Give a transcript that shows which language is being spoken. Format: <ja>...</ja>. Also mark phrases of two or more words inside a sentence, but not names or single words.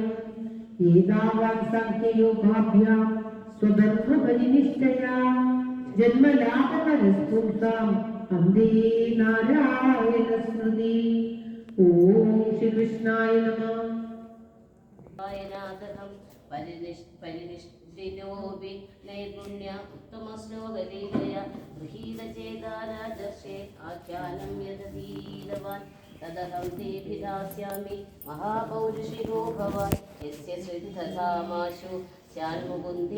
<sa>ഏതാവാൻ സാഖ്യയോഗാഭ്യാം സ്വധർമ്മപരിനിഷ്ഠയാ ജന്മലാഭപരസ്പുംസാം അന്തേ നാരായണ സ്മൃതി. ഓം ശ്രീകൃഷ്ണായ നമഃ. स्त्रिलोऽपि नैपुण्य उत्तमश्लोकलीलया गृहीतचेता राजर्षे आख्यानं यदधीरवान् तदहं तेऽभिधास्यामि महापौरुषिको भवान् यस्य सिद्धधामाशु स्यान्मुकुन्दे</sa>